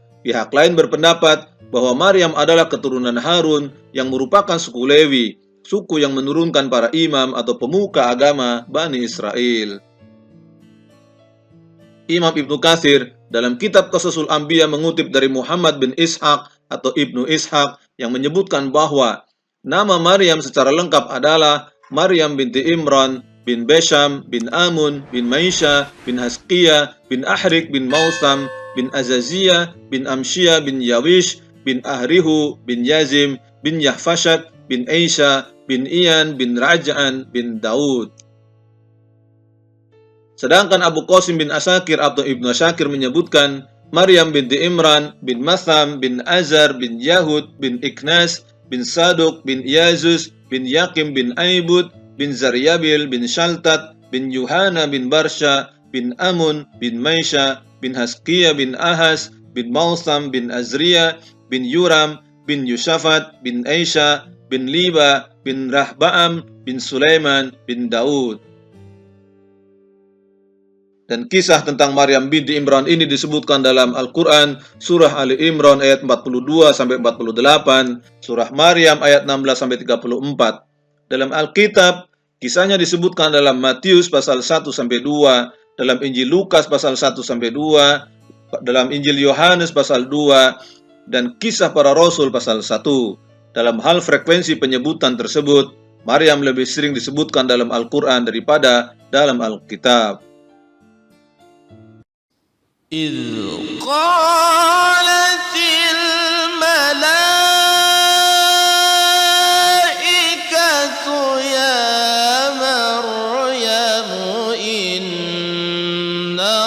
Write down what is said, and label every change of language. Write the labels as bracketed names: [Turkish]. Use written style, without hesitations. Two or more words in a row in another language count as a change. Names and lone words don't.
[Indonesian] Pihak lain berpendapat bahwa Maryam adalah keturunan Harun yang merupakan suku Lewi, suku yang menurunkan para imam atau pemuka agama Bani Israel. Imam Ibnu Katsir dalam kitab Qasasul Anbiya mengutip dari Muhammad bin Ishaq atau Ibnu Ishaq yang menyebutkan bahwa nama Maryam secara lengkap adalah Maryam binti Imran bin Besham bin Amun bin Maisha bin Hasqiyah bin Ahrik bin Mausam bin Azaziyah bin Amshiyah bin Yawish bin Ahrihu bin Yazim bin Yahfashat bin Aisha bin Iyan bin Raja'an bin Daud. Sedangkan Abu Qasim bin Asakir atau Ibnu Asakir menyebutkan Maryam binti Imran bin Matham bin Azar bin Yahud bin Iknas bin Saduk bin Yazus bin Yakim bin Aibud bin Zaryabil bin Shaltat bin Yuhana bin Barsha bin Amun bin Maisha bin Haskia bin Ahas bin Mausam bin Azriya bin Yuram bin Yusafat bin Aisha bin Liba bin Rahbaam bin Sulaiman bin Daud. Dan kisah tentang Maryam binti Imran ini disebutkan dalam Al-Quran, surah Ali Imran ayat 42-48, surah Maryam ayat 16-34. Dalam Alkitab, kisahnya disebutkan dalam Matius pasal 1-2, dalam Injil Lukas pasal 1-2, dalam Injil Yohanes pasal 2, dan kisah para Rasul pasal 1. Dalam hal frekuensi penyebutan tersebut, Maryam lebih sering disebutkan dalam Al-Quran daripada dalam Alkitab. [Arabic] إذ قالت الملائكة يا مريم إن